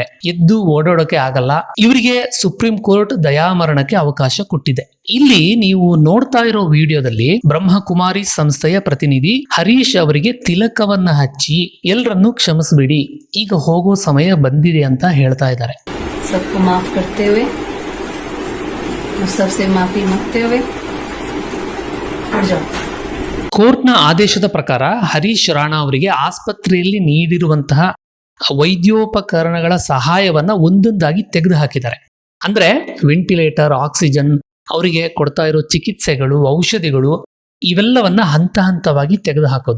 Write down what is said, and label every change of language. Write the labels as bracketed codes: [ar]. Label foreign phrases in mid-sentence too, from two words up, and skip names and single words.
[kn] ಎದ್ದು ಓಡಾಡೋಕೆ ಆಗಲ್ಲ. ಇವರಿಗೆ ಸುಪ್ರೀಂ ಕೋರ್ಟ್ ದಯಾಮರಣಕ್ಕೆ ಅವಕಾಶ ಕೊಟ್ಟಿದೆ. ಇಲ್ಲಿ ನೀವು ನೋಡ್ತಾ ಇರೋ ವಿಡಿಯೋದಲ್ಲಿ ಬ್ರಹ್ಮಕುಮಾರಿ ಸಂಸ್ಥೆಯ ಪ್ರತಿನಿಧಿ ಹರೀಶ್ ಅವರಿಗೆ ತಿಲಕವನ್ನ ಹಚ್ಚಿ ಎಲ್ಲರನ್ನೂ ಕ್ಷಮಿಸ್ಬಿಡಿ, ಈಗ ಹೋಗೋ ಸಮಯ ಬಂದಿದೆ ಅಂತ ಹೇಳ್ತಾ ಇದ್ದಾರೆ. [hi] सबको माफ करते हुए और सबसे माफी मांगते हुए हट जाओ. [kn] ಕೋರ್ಟ್ನ ಆದೇಶದ ಪ್ರಕಾರ ಹರೀಶ್ ರಾಣಾ ಅವರಿಗೆ ಆಸ್ಪತ್ರೆಯಲ್ಲಿ ನೀಡಿರುವಂತಹ ವೈದ್ಯೋಪಕರಣಗಳ ಸಹಾಯವನ್ನ ಒಂದೊಂದಾಗಿ ತೆಗೆದು ಹಾಕಿದ್ದಾರೆ. ಅಂದ್ರೆ ವೆಂಟಿಲೇಟರ್, ಆಕ್ಸಿಜನ್, ಅವರಿಗೆ ಕೊಡ್ತಾ ಇರೋ ಚಿಕಿತ್ಸೆಗಳು, ಔಷಧಿಗಳು, ಇವೆಲ್ಲವನ್ನ ಹಂತ ಹಂತವಾಗಿ ತೆಗೆದು ಹಾಕೋದು.